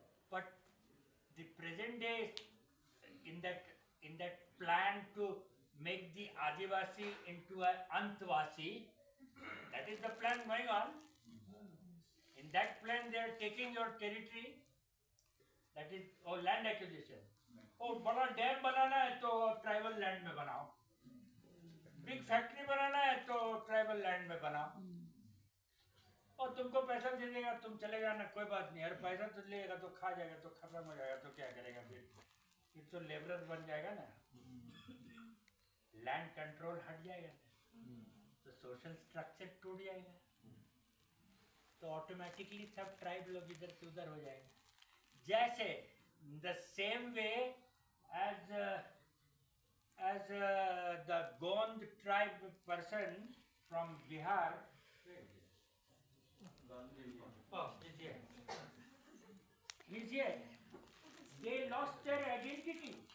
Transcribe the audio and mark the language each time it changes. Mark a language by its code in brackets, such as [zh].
[en] But the present day, in that plan to make the Adivasi into an Antvasi, that is the plan going on. In that plan, they are taking your territory. That is land acquisition. [hi] बड़ा dam बनाना है तो tribal land में बनाओ, big factory बनाना है तो tribal land में बनाओ, और तुमको पैसा दे देगा, तुम चले जाना, कोई बात नहीं। अरे पैसा तो लेगा तो खा जाएगा तो खत्म हो जाएगा तो क्या करेगा फिर तो लेबरर बन जाएगा ना। लैंड कंट्रोल हट जाएगा तो सोशल स्ट्रक्चर टूट जाएगा, तो ऑटोमेटिकली सब ट्राइब लोग इधर से उधर हो जाएंगे। [en] जैसे the same way as the Gond tribe person from Bihar. Oh, he's here. They lost their identity.